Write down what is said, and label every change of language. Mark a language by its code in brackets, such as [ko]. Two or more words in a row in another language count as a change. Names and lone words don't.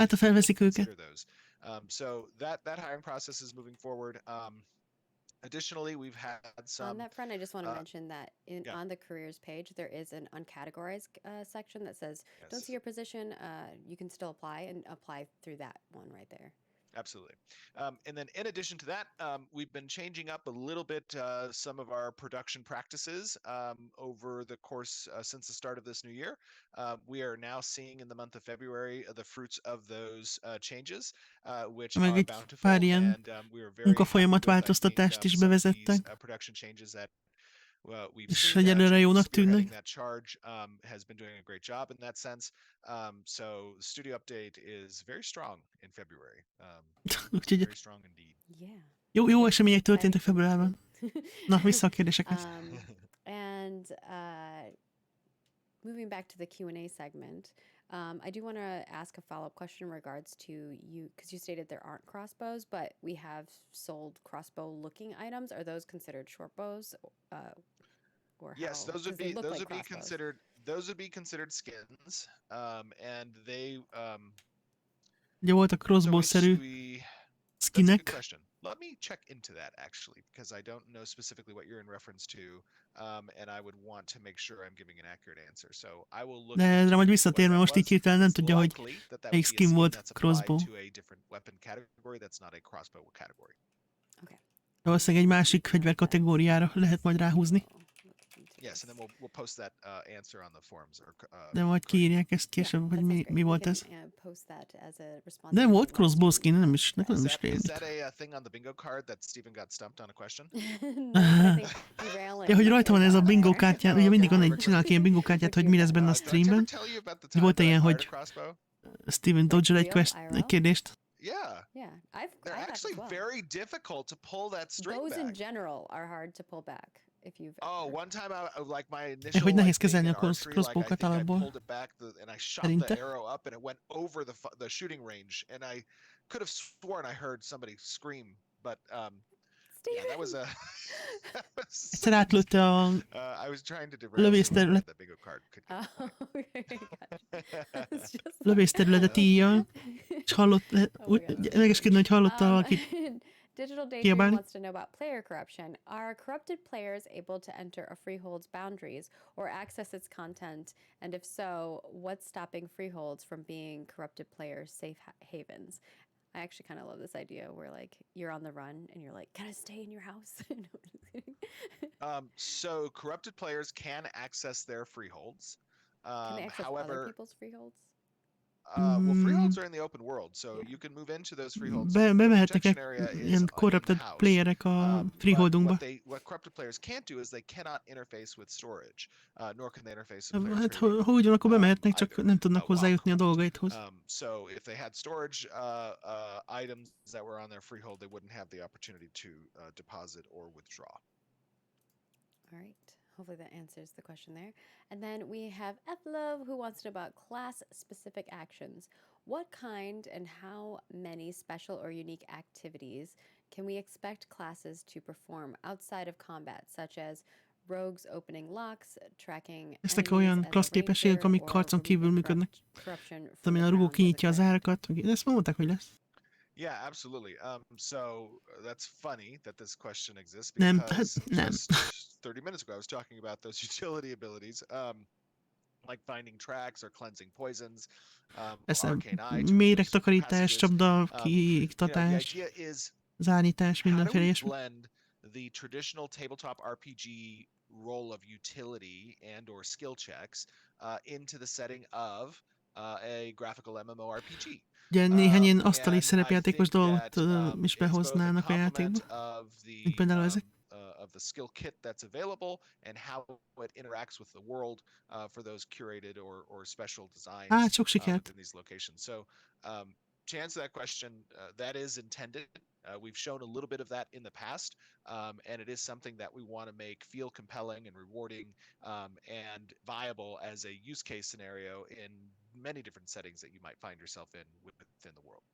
[hu] hát felveszik [en] we'll [hu] őket. [en] consider those. So that hiring process is moving forward. Additionally, we've had some. On that front, I just want to mention that yeah. on the careers page, there is an uncategorized section that says, Yes. don't see your position, you can still apply, and apply through that one right there. Absolutely. And then in addition to that, we've been changing up a little bit some of our production practices over the course since the start of this new year. We are now seeing in the month of February the fruits of those changes, which Meg are [hu] egy [en] bountiful, [hu] pár ilyen [en] and we are very [hu] munkafolyamat [en] happy with, [hu] változtatást is [en] some of these [hu] bevezettek, [en] production changes that we've [hu] és [en] seen. [hu] egyelőre jónak [en] Spearheading [hu] tűnnek. [en] that charge has been doing a great job in that sense. So the studio update is very strong in February. [hu] Úgyhogy [en] Very strong indeed. Yeah. [hu] jó események történtek [en] Exciting [hu] februárban. Na, vissza a kérdésekhez. [en] And moving back to the Q&A segment, I do want to ask a follow-up question in regards to you, because you stated there aren't crossbows, but we have sold crossbow-looking items. Are those considered short bows, or yes, how? those would They be look those like would be crossbows. considered skins, and they. [hu] Ugye voltak crossbow-szerű [en] That's a good [hu] skinek, [en] question. Let me check into that actually, because I don't know specifically what you're in reference to, and I would want to make sure I'm giving an accurate answer. So I will look. [hu] de erre majd visszatér, mert most így hirtelen nem tudja, hogy melyik skin volt crossbow. [en] To a different weapon category that's not a crossbow category. Okay. [hu] Valószínűleg egy másik fegyver kategóriára lehet majd ráhúzni. [en] Yes, and then we'll post that answer on the forums. [hu] De majd kiírják ezt később, hogy mi volt ez. [en] Post that as a response. [hu] De volt crossbow skin, nem is rémlik. [en] Is that a thing on the bingo card that Stephen got stumped on a question? [hu] Ja, hogy rajta van ez a bingo kártyán, ugye mindig van csinálok ilyen bingo kártyát, hogy mi lesz benne a streamben. Volt ilyen, hogy Steven dodge egy kérdést. [en] Yeah. They're actually very difficult to pull that string back. Bows in back. general are hard to pull back. If you've one time like my initial [hu] hogy nehéz [en] like, [hu] kezelni a [en] archery, [hu] crossbow-kat [en] I [hu] alapból. [en] pulled it back and I shot the arrow up and it went over the shooting range, and I could have sworn I heard somebody scream, but yeah, that was a [hu] egyszer átlőtte a [en] I was trying to derail [hu] lövészterület. [en] the bingo card could [hu] lövészterületet íjjal, és megeskedni, hogy hallotta valakit. [en] Digital Daydream wants to know about player corruption. Are corrupted players able to enter a freehold's boundaries or access its content? And if so, what's stopping freeholds from being corrupted players' safe havens? I actually kind of love this idea where like you're on the run and you're like, gotta stay in your house. So corrupted players can access their freeholds. Can they access other people's freeholds? Well, freeholds are in the open world, so you can move into those freeholds. [hu] Bemehetnek ilyen [en] corrupted playerek [hu] a freeholdunkba. [en] What corrupted players can't do is they cannot interface with storage, nor can they interface with [hu] Hát ha úgy van, akkor bemehetnek, csak nem tudnak hozzájutni a dolgaithoz. [en] So if they had storage items that were on their freehold, they wouldn't have the opportunity to deposit or withdraw. All right. Hopefully that answers the question there. And then we have Ethlove, who wants to know about class-specific actions. What kind and how many special or unique activities can we expect classes to perform outside of combat, such as rogues opening locks, tracking [hu] eztek olyan klassz képességek, amik harcon kívül működnek. Amin a rugó kinyitja az árakat. Ezt mondták, hogy lesz. [en] Yeah, absolutely. So that's funny that this question exists because just 30 minutes ago I was talking about those utility abilities. like finding tracks or cleansing poisons, [hu] Ez a [en] arcane eye to [hu] méregtakarítás, [en] passages. [hu] csapda, [en] You know, the [hu] kiiktatás, [en] idea is [hu] zárítás, [en] how do [hu] mindenféle [en] we [hu] ilyesmi. [en] blend the traditional tabletop RPG role of utility and or skill checks into the setting of a graphical MMORPG. [hu] Ugye néhány ilyen [en] And [hu] asztali [en] I [hu] szerepjátékos [en] think [hu] dolgot [en] that [hu] is [en] it's both a [hu] behoznának a [en] complement [hu] játékba. [en] of [hu] Mint például ezek. [en] the skill kit that's available and how it interacts with the world for those curated or special designs [hu] Hát, sok sikert! [en] within these locations. So to answer that question, that is intended. We've shown a little bit of that in the past, and it is something that we want to make feel compelling and rewarding and viable as a use case scenario in many different settings that you might find yourself in within the world.